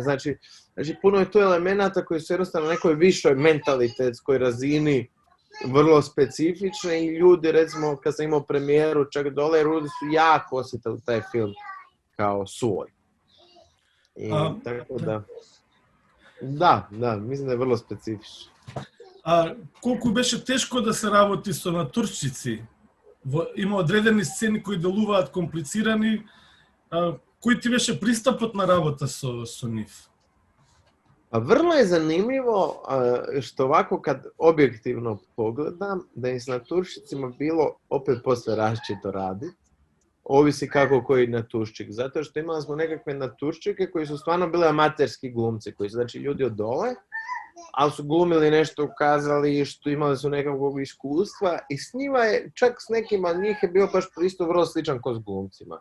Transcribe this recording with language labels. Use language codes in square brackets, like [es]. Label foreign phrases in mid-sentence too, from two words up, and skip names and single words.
[hr] Znači, puno je to elemenata koji su jednostavno na nekoj višoj mentalitetskoj razini vrlo specifične i ljudi, recimo, kad sam imao premijeru čak dole, ljudi su jako osjetili taj film kao svoj. I tako da... Da, mislim da je vrlo specifično. [mk] A колку беше тешко да се работи со натуршци? Има одредени сцени кои делуваат комплицирани. Кој ти беше пристапот на работа со нив? [hr] A vrlo je zanimljivo što ovako kad objektivno pogledam da je s naturščicima bilo opet posve različito raditi. Ovisi kako koji naturščik. Zato što imali smo nekakve naturščike koji su stvarno bili amaterski glumci, koji su znači ljudi od dole, ali su glumili nešto u kazalištu, imali su nekakvog iskustva i s njima je, čak s nekima od njih je bio baš pristup vrlo sličan ko s glumcima.